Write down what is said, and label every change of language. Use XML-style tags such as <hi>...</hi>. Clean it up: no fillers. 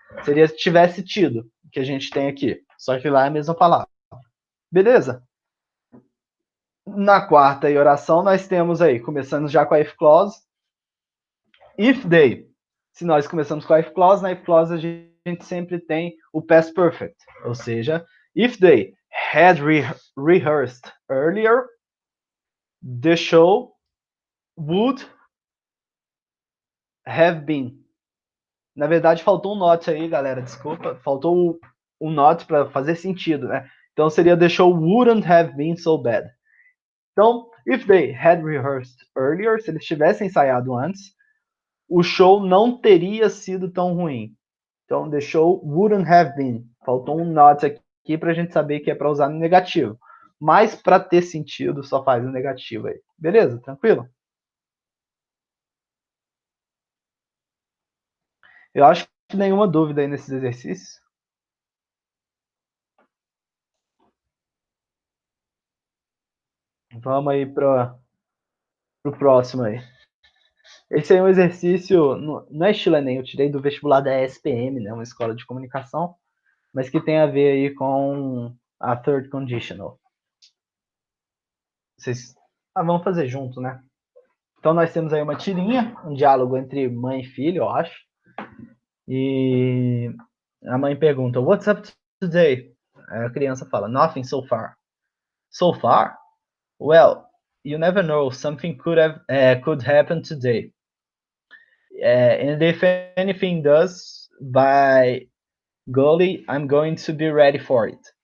<pt>Seria se tivesse tido, que a gente tem aqui. Só que lá é a mesma palavra. Beleza? Na quarta oração, nós temos aí, começando já com a if clause,</pt> <en>if they.</en> <pt>Se nós começamos com a if clause, na if clause a gente sempre tem o past perfect. Ou seja,</pt> <en>if they had rehearsed earlier, the show would have been.</en> <pt>Na verdade, faltou um not aí, galera. Desculpa. Faltou um not para fazer sentido, né? Então seria</pt> <en>the show wouldn't have been so bad.</en> <pt>Então,</pt> <en>if they had rehearsed earlier,</en> <pt>se eles tivessem ensaiado antes, o show não teria sido tão ruim.</pt> <en>Então, the show wouldn't have been.</en> <pt>Faltou um not aqui para a gente saber que é para usar no negativo. Mas para ter sentido, só faz o negativo aí. Beleza? Tranquilo? Eu acho que nenhuma dúvida aí nesses exercícios. Vamos aí para o próximo aí. Esse aí é um exercício, não é estilo Enem, eu tirei do vestibular da ESPM, né, uma escola de comunicação, mas que tem a ver aí com a third conditional. Vocês vamos fazer junto, né? Então nós temos aí uma tirinha, um diálogo entre mãe e filho, eu acho. E a mãe pergunta,</pt> <en>what's up today?</en> <pt>Aí a criança fala,</pt> <en>nothing so far. So far? Well, you never know, something could happen today. And if anything does, by golly, I'm going to be ready for it.</en>